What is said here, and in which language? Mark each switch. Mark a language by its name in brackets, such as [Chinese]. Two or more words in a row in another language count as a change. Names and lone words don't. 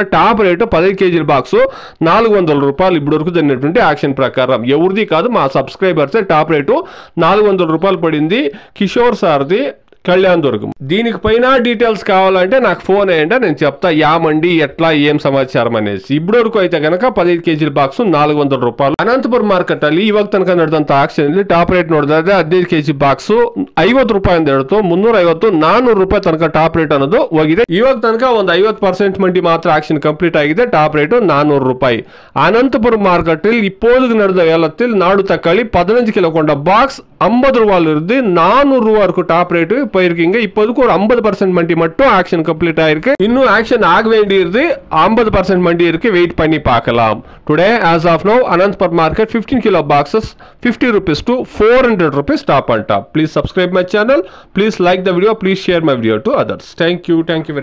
[English] top rate [Telugu] 10 కేజీల బాక్సు 400 రూపాయలు ఇప్పుడు వరకు జరిగినటువంటి యాక్షన్ ప్రకారం. ఎవరిది కాదు, మా సబ్స్క్రైబర్సే. [English] top rate [Telugu] 400 రూపాయలు పడింది. కిషోర్ సార్ది, కళ్యాణ్ దుర్గం. దీనికి పైన డీటెయిల్స్ కావాలంటే నాకు ఫోన్ అయ్యండి, నేను చెప్తా యా మండి ఎట్లా ఏం సమాచారం అనేసి. ఇప్పుడు వరకు అయితే కనుక 15 కేజీల బాక్స్ 400 రూపాయలు. [Kannada] ಅನಂತಪುರ ಮಾರ್ಕೆಟ್ ಅಲ್ಲಿ ಇವಾಗ ತನಕ ನಡೆದಂತ ಆಕ್ಷನ್ ಅಲ್ಲಿ [English] top rate [Kannada] ನೋಡಿದ್ರೆ 15 [English] kg box [Kannada] 50 ರೂಪಾಯಿಂದ ಹಿಡಿದು 350 400 ರೂಪಾಯಿ ತನಕ [English] top rate [Kannada] ಅನ್ನೋದು ಹೋಗಿದೆ. ಇವಾಗ ತನಕ ಒಂದು 50% ಮಂಡಿ ಮಾತ್ರ [English] action complete [Kannada] ಆಗಿದೆ. [English] top rate [Kannada] 400 ರೂಪಾಯಿ. [Tamil] அனந்தபுரம் மார்க்கெட்டில் இப்போது நடந்த வேலத்தில் நாடு தக்காளி 15 கிலோ கொண்ட பாக்ஸ் 50 ரூபாயில இருந்து 400 ரூபாய் வரைக்கும் [English] top rate [Tamil] போயிருக்கீங்க. இப்போதுக்கு ஒரு 50% மண்டி மட்டும் [English] action complete [Tamil] ஆயிருக்கு. இன்னும் ஆக்ஷன் ஆக வேண்டியது 50% மண்டி இருக்கு. வெயிட் பண்ணி பார்க்கலாம். [English] டுடே as of now Anantapur market 15 kilo boxes 50 rupees to 400 rupees top on top. Please subscribe my channel. Please like the video. Please share my video to others. Thank you very much.